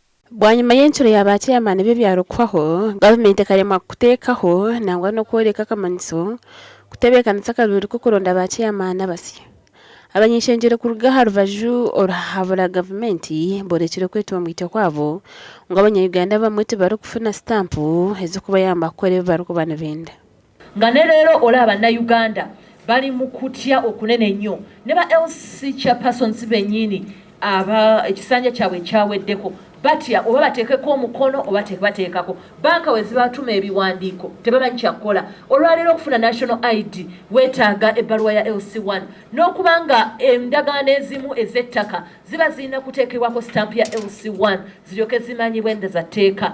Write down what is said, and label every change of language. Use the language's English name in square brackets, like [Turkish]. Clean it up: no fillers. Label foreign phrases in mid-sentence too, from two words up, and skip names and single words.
[Nyankole] Bwanyuma y'enshuro y'abachairman b'ebyaro kwaho gavumenti ekaremwa kuteekaho nangwa n'okworeka akamanyiso kutebeekanisa akaruuru k'okuronda abachairman abasya. Abany'ishengyero kuruga ha rubaju oruhabura gavumenti borekire kwetwa mwito kwabo ngo abanyayuganda bamwe tibarikufuna stampu ez'okubayamba kukora ebi barikuba nibenda. [Ganda] Nga ne leero olaba bannayuganda bali mu kutya okunene nnyo ne ba LC chairpersons bennyini aba ekisanja kyabwe kyaweddeko batya oba bateekeko omukono oba tebateekako. Banka we zibatuma ebiwandiiko tebamanyi kyakukola. Olwaleero okufuna [English] national ID [Ganda] weetaaga ebbaluwa ya LC1 n'okubanga endagaano ezimu ez'ettaka ziba zirina kuteekebwako stamp ya LC1 ziryoke zimanyibwe endaza tteeka.